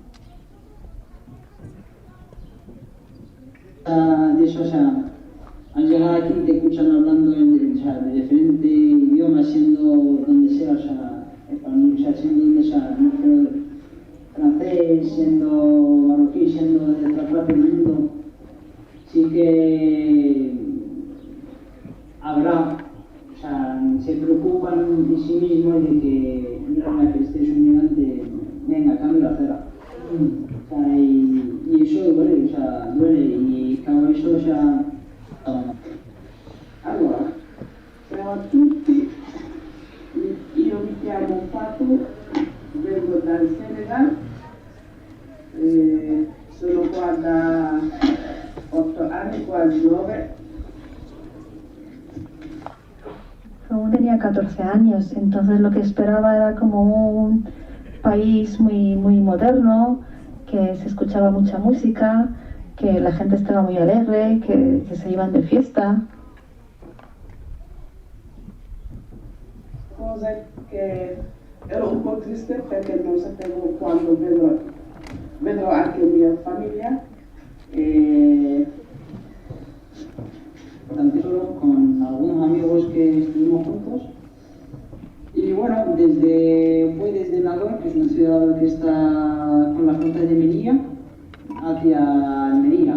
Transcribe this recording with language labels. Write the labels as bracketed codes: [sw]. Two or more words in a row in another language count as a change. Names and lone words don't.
[es] De eso, o sea, al llegar aquí te escuchan hablando de diferentes idiomas, siendo donde sea, o sea, español, o sea, siendo donde sea, no creo, francés, siendo marroquí, siendo de otra parte del mundo, sí que habrá, o sea, se preocupan de sí mismos de que mira que este es un migrante, venga, cambio la acera. O sea, y eso duele, o sea, duele, y claro, eso, o sea, [it] allora, siamo tutti Fatou, vengo dal Senegal, sono qua da 8 anni, quasi 9. [es] Aún tenía 14 años, entonces lo que esperaba era como un país muy moderno, que se escuchaba mucha música, que la gente estaba muy alegre, que se iban de fiesta. [it] Cosa che ero un po' triste perché non sapevo quando vedrò anche mia famiglia. [es] Tan solo con algunos amigos que estuvimos juntos. Y bueno, fue desde Nagor, que es una ciudad que está con la frontera de Melilla, hacia Almería.